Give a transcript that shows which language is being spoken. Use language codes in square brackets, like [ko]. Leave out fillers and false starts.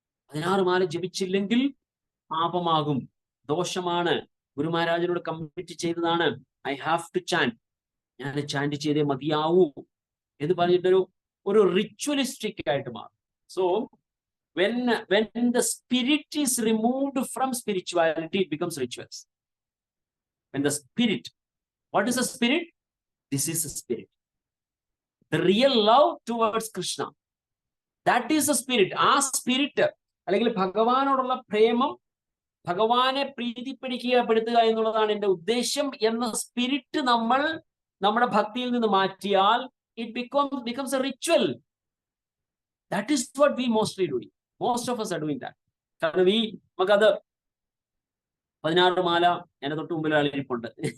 [ml] 16 മാല ജപിച്ചില്ലെങ്കിൽ പാപമാകും, ദോഷമാണ്, ഗുരു മഹാരാജനോട് കമ്മിറ്റ് ചെയ്തതാണ്, [en] I have to chant, [ml] ഞാൻ ചാൻറ്റ് ചെയ്തേ മതിയാവൂ എന്ന് പറഞ്ഞിട്ടൊരു റിച്വലിസ്റ്റിക് ആയിട്ട് മാറും. [en] So when the spirit is removed from spirituality, it becomes rituals. When the spirit, what is the spirit? This is the spirit, the real love towards Krishna, that is the spirit. [ml] ആ spirit അല്ലെങ്കിൽ ഭഗവാനോടുള്ള പ്രേമം, ഭഗവാനെ പ്രീതിപ്പെടുത്തുക എന്നുള്ളതാണ് എന്റെ ഉദ്ദേശം എന്ന spirit നമ്മൾ നമ്മുടെ ഭക്തിയിൽ നിന്ന് മാറ്റിയാൽ [en] it becomes a ritual. That is what we mostly do. Most of us are doing that. [ml] കാരണം നമുക്കത് 16 മാല എന്നെ തൊട്ട് മുമ്പിൽ ആളിരിപ്പുണ്ട്.